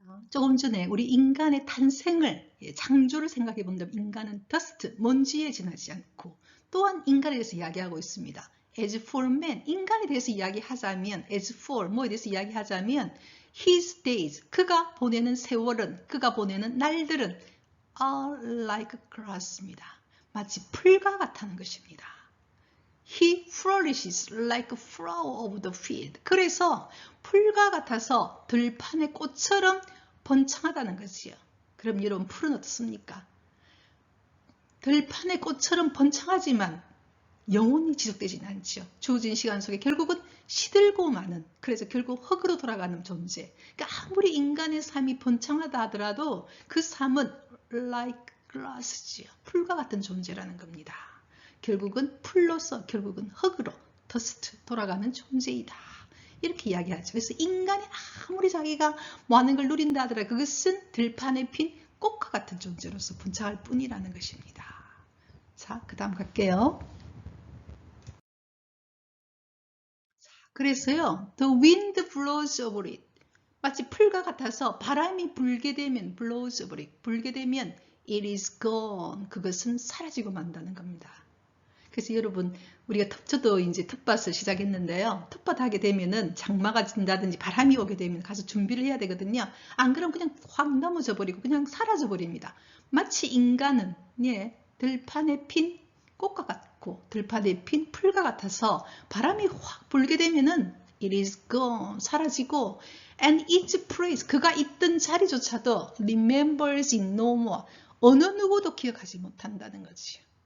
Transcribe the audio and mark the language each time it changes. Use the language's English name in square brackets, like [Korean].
[Korean] 조금 전에 우리 인간의 탄생을, 창조를 생각해 본다면 인간은 dust, 먼지에 지나지 않고 또한 인간에 대해서 이야기하고 있습니다. [English] As for man, [Korean] 인간에 대해서 이야기하자면 [English] as for, [Korean] 뭐에 대해서 이야기하자면 [English] his days, [Korean] 그가 보내는 세월은, 그가 보내는 날들은 [English] are like grass [Korean] 입니다. 마치 풀과 같다는 것입니다. [English] He flourishes like a flower of the field. [Korean] 그래서 풀과 같아서 들판의 꽃처럼 번창하다는 것이요. 그럼 여러분 풀은 어떻습니까? 들판의 꽃처럼 번창하지만 영원히 지속되지는 않죠. 주어진 시간 속에 결국은 시들고 마는, 그래서 결국 흙으로 돌아가는 존재. 그러니까 아무리 인간의 삶이 번창하다 하더라도 그 삶은 [English] like glass [Korean] 지요. 풀과 같은 존재라는 겁니다. 결국은 풀로서 결국은 흙으로 더스트 돌아가는 존재이다. 이렇게 이야기하죠. 그래서 인간이 아무리 자기가 많은 걸 누린다 하더라도 그것은 들판에 핀 꽃과 같은 존재로서 분창할 뿐이라는 것입니다. 자, 그 다음 갈게요. 자, 그래서요. [English] The wind blows over it. [Korean] 마치 풀과 같아서 바람이 불게 되면 [English] blows over it. [Korean] 불게 되면 [English] it is gone. [Korean] 그것은 사라지고 만다는 겁니다. 그래서 여러분 우리가 저도 이제 텃밭을 시작했는데요. 텃밭 하게 되면은 장마가 진다든지 바람이 오게 되면 가서 준비를 해야 되거든요. 안 그러면 그냥 확 넘어져 버리고 그냥 사라져 버립니다. 마치 인간은 들판에 핀 꽃과 같고 들판에 핀 풀과 같아서 바람이 확 불게 되면은 [English] it is gone [Korean] 사라지고 [English] and its place [Korean] 그가 있던 자리조차도 [English] remembers it no more [Korean] 어느 누구도 기억하지 못한다는 거지요.